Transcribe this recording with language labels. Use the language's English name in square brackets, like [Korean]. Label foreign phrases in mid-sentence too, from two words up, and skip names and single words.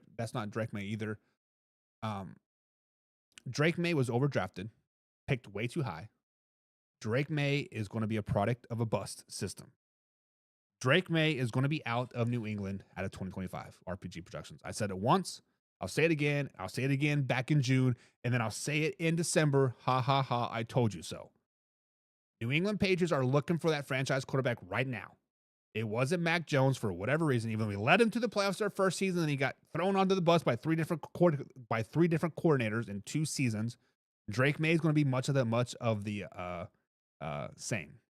[English] That's not Drake May either. Drake May was overdrafted, picked way too high. Drake May is going to be a product of a bust system. Drake May is going to be out of New England out of 2025. RPG Productions. I said it once. I'll say it again. I'll say it again back in June, and then I'll say it in December. Ha, ha, ha, I told you so. New England Patriots are looking for that franchise quarterback right now. It wasn't Mac Jones for whatever reason. Even though we led him to the playoffs their first season, and he got thrown onto the bus by three different coordinators in 2 seasons. Drake May is going to be much of the same.